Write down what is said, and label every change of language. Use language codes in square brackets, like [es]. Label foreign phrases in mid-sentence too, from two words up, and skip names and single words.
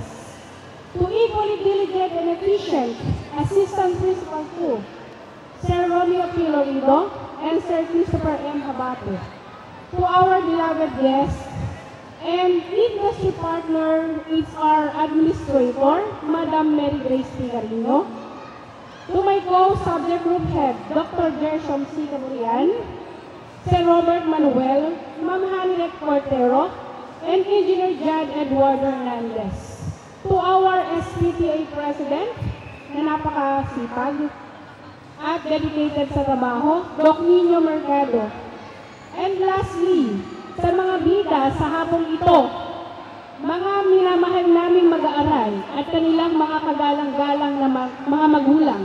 [en] To equally diligent and efficient Assistant Principal 2, Sir Romeo P. Lorido and Sir Christopher M. Abate. To our beloved guests and industry partner, it's our Administrator, Madam Mary Grace Pigarino. To my co-subject group head, Dr. Gershom C. Caburian, Sir Robert Manuel, Ma'am Hanilet Cortero, and Engineer Jad Eduardo Hernandez. To our SPTA President, [tl] na napakasipag at dedicated sa trabaho, Doc Nino Mercado. [en] And lastly, [tl] sa mga bida sa hapong ito, mga minamahal naming mag-aaral at kanilang mga kagalang-galang na mga magulang.